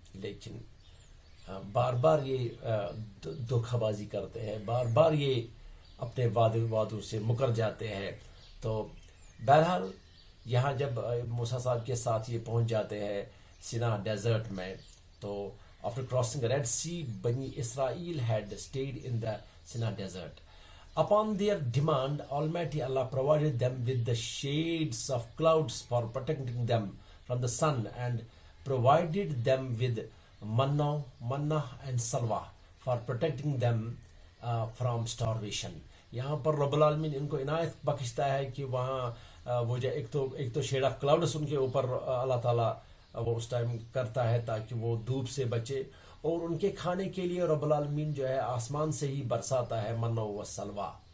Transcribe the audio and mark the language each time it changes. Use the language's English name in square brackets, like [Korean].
[Urdu] لیکن بار بار یہ دھوکہ بازی کرتے ہیں، بار بار یہ اپنے وعدوں سے مکر جاتے ہیں. تو بہرحال یہاں جب موسیٰ صاحب کے ساتھ یہ پہنچ جاتے ہیں سینا ڈیزرٹ میں، تو [English] after crossing the Red Sea, Bani Israel had stayed in the Sinai desert. Upon their demand, Almighty Allah provided them with the shades of clouds for protecting them from the sun, and provided them with manna and salwa for protecting them from starvation. [Urdu] یہاں پر رب العالمین ان کو عنایت بخشتا ہے کہ وہاں وہ جو ایک تو شیڈ آف کلاؤڈس ان کے اوپر اللہ تعالیٰ وہ اس ٹائم کرتا ہے تاکہ وہ دھوپ سے بچے، اور ان کے کھانے کے لیے رب العالمین جو ہے آسمان سے ہی برساتا ہے منا و سلوا.